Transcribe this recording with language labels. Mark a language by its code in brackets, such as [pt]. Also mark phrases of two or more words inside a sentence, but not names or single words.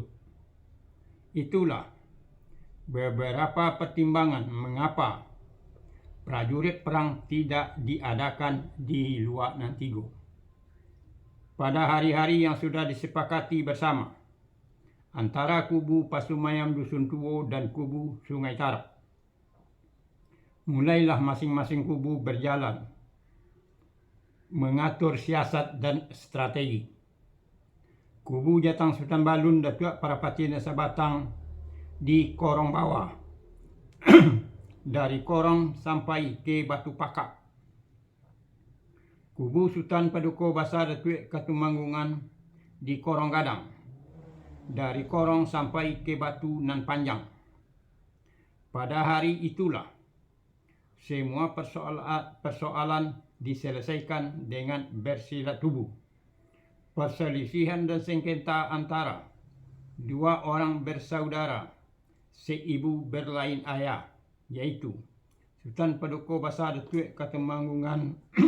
[id] Itulah beberapa pertimbangan mengapa prajurit perang tidak diadakan di Luak Nantigo pada hari-hari yang sudah disepakati bersama antara kubu Pasumayam Dusun Tuo dan kubu Sungai Tarap. Mulailah masing-masing kubu berjalan mengatur siasat dan strategi. Kubu Jatang Sultan Balun Datuk Parapati Nusa Batang di Korong Bawah dari Korong sampai ke Batu Pakak. Kubu Sultan Paduka Besar Datuk Katumanggungan di Korong Gadang dari Korong sampai ke Batu Nan Panjang. Pada hari itulah semua persoalan diselesaikan dengan bersilat tubuh. Perselisihan dan sengketa antara dua orang bersaudara seibu berlain ayah, yaitu Sultan Paduka Besar Datuk Katumanggungan